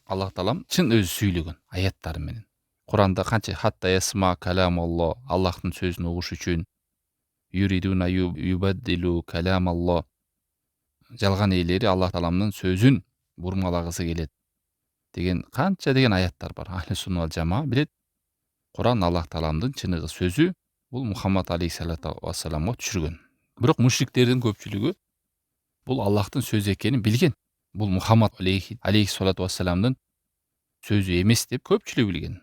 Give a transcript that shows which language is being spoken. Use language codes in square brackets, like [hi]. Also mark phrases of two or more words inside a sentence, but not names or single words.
[ky] Аллах таалам чын өзү сүйлөгөн аяттары менен. Куранда канча [ar] حتى يسمع كلام الله, [ky] Аллахтын сөзүн угуш үчүн [ar] يريدون يبدلوا كلام الله. [ky] Жалган ээлери Аллах тааламдын сөзүн бурмалагысы келет деген канча деген аяттар бар. [ar] أهل السنة والجماعة [ky] билет. Куран Аллах тааламдын чыныгы сөзү, бул Мухаммад [ar] عليه الصلاة والسلام [ky] түшүргөн. Бирок мушриктердин көпчүлүгү бул Аллахтын сөзү экенин билген. Бул Мухаммад [ar] عليه الصلاة والسلام [ky] сөзү эмес деп көпчүлүк билген.